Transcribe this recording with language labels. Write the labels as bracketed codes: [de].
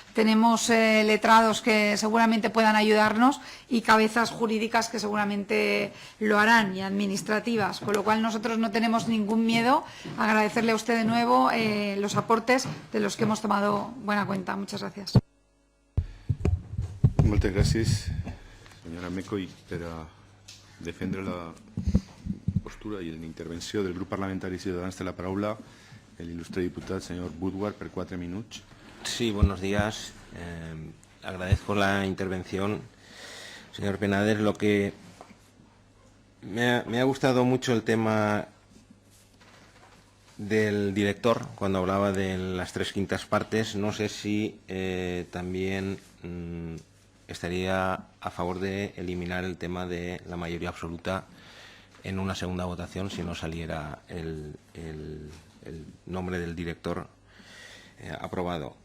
[es] Tenemos letrados que seguramente puedan ayudarnos y cabezas jurídicas que seguramente lo harán, y administrativas, con lo cual nosotros no tenemos ningún miedo. Agradecerle a usted de nuevo los aportes de los que hemos tomado buena cuenta. Muchas gracias. Muchas gracias, [ca] senyora Meco, i per a defendre la postura i la intervenció del grup parlamentari Ciutadans té la paraula el il·lustre diputat senyor Woodward per 4 minuts. [es] Sí, buenos días. Agradezco la intervención, señor Penades. Lo que me ha gustado mucho el tema del director, cuando hablaba de las 3/5 partes. No sé si también estaría a favor de eliminar el tema de la mayoría absoluta en una segunda votación si no saliera el nombre del director aprobado.